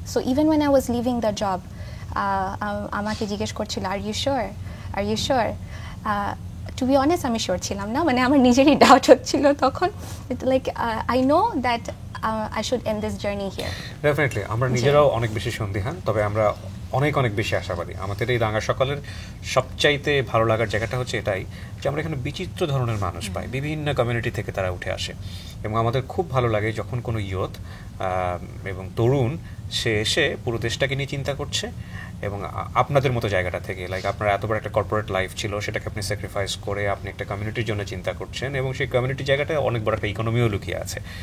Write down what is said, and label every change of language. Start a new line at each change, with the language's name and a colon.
English: So even when I was leaving the job,
Bangla: আমাকে জিজ্ঞেস করছিল
English: Are you sure? Two be honest
Bangla: আমি sure ছিলাম না, মানে আমার নিজেরই ডাউট হচ্ছিল তখন।
English: Like I know that I should end this journey here.
Bangla: Definitely আমরা নিজেরাও অনেক বেশি সন্দিহান, তবে আমরা অনেক বেশি আশাবাদী। আমাদের এই রাঙা সকালের সবচাইতে ভালো লাগার জায়গাটা হচ্ছে এটাই যে আমরা এখানে বিচিত্র ধরনের মানুষ পাই, বিভিন্ন কমিউনিটি থেকে তারা উঠে আসে, এবং আমাদের খুব ভালো লাগে যখন কোনো ইয়ুথ এবং তরুণ সে এসে পুরো দেশটাকে নিয়ে চিন্তা করছে, এবং আপনাদের মতো জায়গাটা থেকে, লাইক আপনার এত বড় একটা কর্পোরেট লাইফ ছিল, সেটাকে আপনি স্যাক্রিফাইস করে আপনি একটা কমিউনিটির জন্য চিন্তা করছেন, এবং সেই কমিউনিটি জায়গাটায় অনেক বড় একটা ইকোনমিও লুকিয়ে আছে।